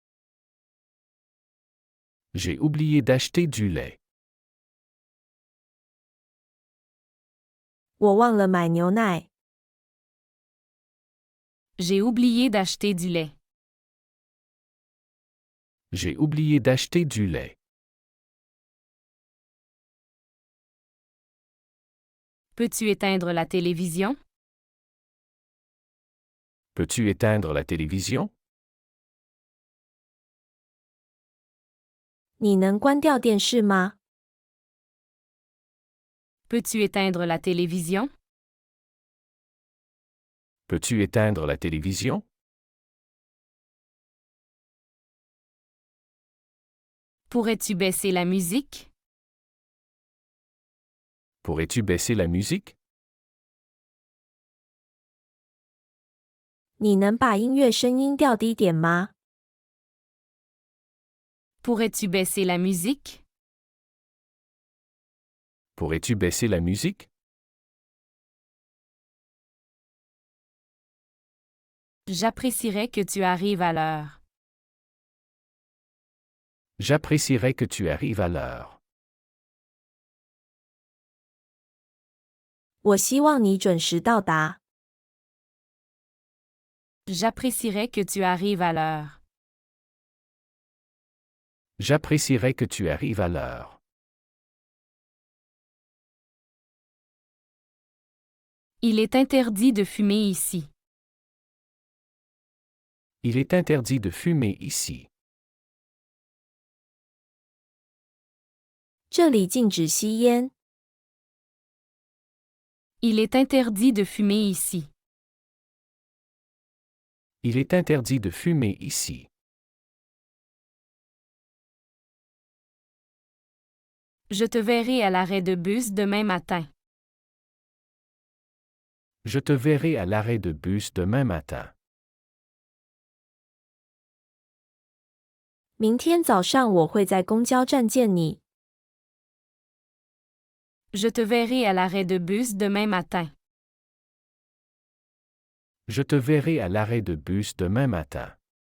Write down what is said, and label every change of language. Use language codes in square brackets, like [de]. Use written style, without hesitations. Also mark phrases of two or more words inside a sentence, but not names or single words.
[fr] J'ai oublié d'acheter du lait. [zh] 我忘了买牛奶。 [fr] J'ai oublié d'acheter du lait. J'ai oublié d'acheter du lait. Peux-tu éteindre la télévision? Peux-tu éteindre la télévision? [zh] 你能关掉电视吗？ [fr] Peux-tu éteindre la télévision? Peux-tu éteindre la télévision? Pourrais-tu baisser la musique? Pourrais-tu baisser la musique? [zh] 你能把音乐声音调低点吗？ [fr] Pourrais-tu baisser la musique? Pourrais-tu baisser la musique? J'apprécierais que tu arrives à l'heure. J'apprécierais que tu arrives à l'heure. [zh] 我希望你准时到达。 [fr] J'apprécierais que tu arrives à l'heure. J'apprécierais que tu arrives à l'heure. Il est interdit de fumer ici. Il est interdit de fumer ici. [zh] 这里禁止吸烟。 [fr] Il est interdit de fumer ici. Il est interdit de fumer ici. Je te verrai à l'arrêt de bus demain matin. Je te verrai à l'arrêt de bus demain matin. [zh] 明天早上我会在公交站见你。 [fr] Je te verrai à l'arrêt de bus demain matin. Je te verrai à l'arrêt de bus demain matin.